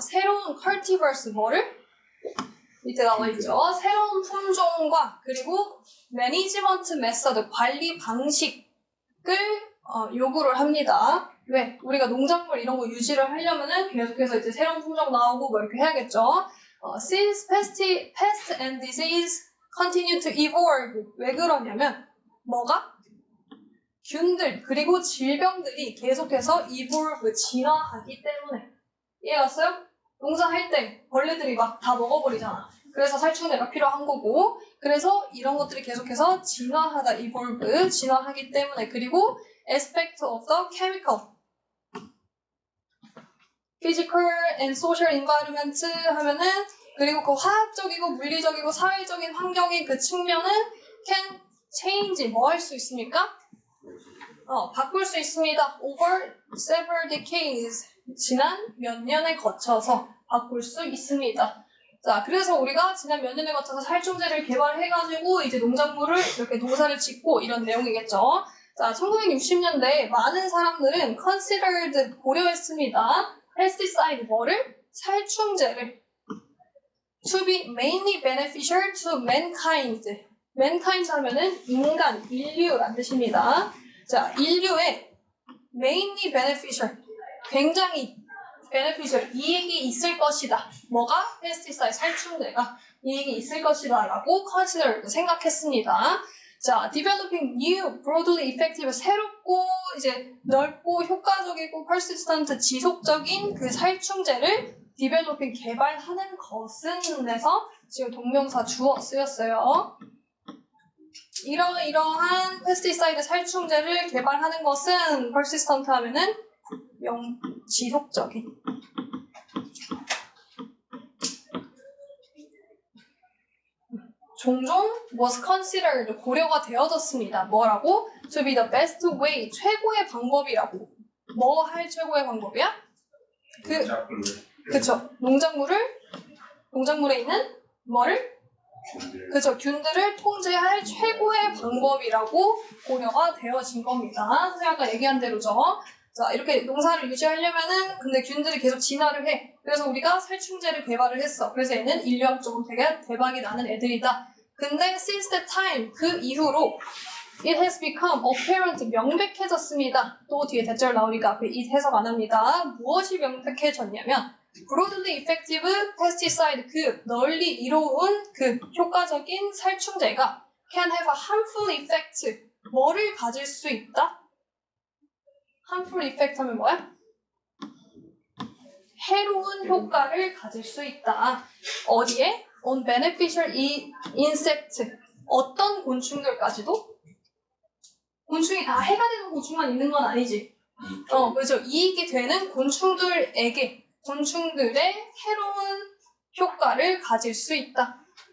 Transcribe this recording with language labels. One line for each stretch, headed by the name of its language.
Korean: 새로운 cultivars 뭐를? 밑에 나와 있죠. 새로운 품종과 그리고 매니지먼트 메서드 관리 방식을 요구를 합니다. 왜? 우리가 농작물 이런 거 유지를 하려면은 계속해서 이제 새로운 품종 나오고 뭐 이렇게 해야겠죠.
English: Since pest and disease continue to evolve.
Korean: 왜 그러냐면 뭐가? 균들 그리고 질병들이 계속해서 evolve 진화하기 때문에. 이해갔어요? 농사할 때 벌레들이 막 다 먹어버리잖아. 그래서 살충제가 필요한 거고 그래서 이런 것들이 계속해서 진화하다 evolve 진화하기 때문에 그리고
English: aspect of the chemical physical and social environment
Korean: 하면은 그리고 그 화학적이고 물리적이고 사회적인 환경의 그 측면은
English: can change
Korean: 뭐 할 수 있습니까? 바꿀 수 있습니다.
English: over several decades
Korean: 지난 몇 년에 거쳐서 바꿀 수 있습니다. 자, 그래서 우리가 지난 몇 년에 거쳐서 살충제를 개발해가지고 이제 농작물을 이렇게 농사를 짓고 이런 내용이겠죠. 자, 1960년대에 많은 사람들은 considered 고려했습니다. pesticide 뭐를? 살충제를
English: to be mainly beneficial to mankind.
Korean: mankind 하면은 인간, 인류란 뜻입니다. 자, 인류의
English: mainly beneficial
Korean: 굉장히 beneficial 이익이 있을 것이다. 뭐가? pesticide 살충제가 이익이 있을 것이다 라고 consider 생각했습니다. 자,
English: developing new, broadly effective,
Korean: 새롭고 이제 넓고 효과적이고 persistent, 지속적인 그 살충제를 developing, 개발하는 것은 해서 지금 동명사 주어 쓰였어요. 이러이러한 페스티사이드 살충제를 개발하는 것은 persistent 하면은 지속적인. 종종
English: was considered,
Korean: 고려가 되어졌습니다. 뭐라고?
English: To be the best way,
Korean: 최고의 방법이라고. 뭐 할 최고의 방법이야? 그쵸. 농작물에 있는 뭐를? 그쵸. 균들을 통제할 최고의 방법이라고 고려가 되어진 겁니다. 선생님 아까 얘기한 대로죠. 자, 이렇게 농사를 유지하려면은 근데 균들이 계속 진화를 해. 그래서 우리가 살충제를 개발을 했어. 그래서 얘는 인류학적으로 되게 대박이 나는 애들이다. 근데
English: since that time,
Korean: 그 이후로
English: it has become apparent,
Korean: 명백해졌습니다. 또 뒤에 대절 나오니까 앞에 it 해석 안 합니다. 무엇이 명백해졌냐면
English: broadly effective pesticide,
Korean: 그 널리 이로운 그 효과적인 살충제가
English: can have a harmful effect,
Korean: 뭐를 가질 수 있다?
English: harmful effect
Korean: 하면 뭐야? 해로운 효과를 가질 수 있다. 어디에?
English: on beneficial insect,
Korean: 어떤 곤충들까지도? 곤충이 다 해가 되는 곤충만 있는 건 아니지. 그렇죠. 이익이 되는 곤충들에게, 곤충들의 해로운 효과를 가질 수 있다.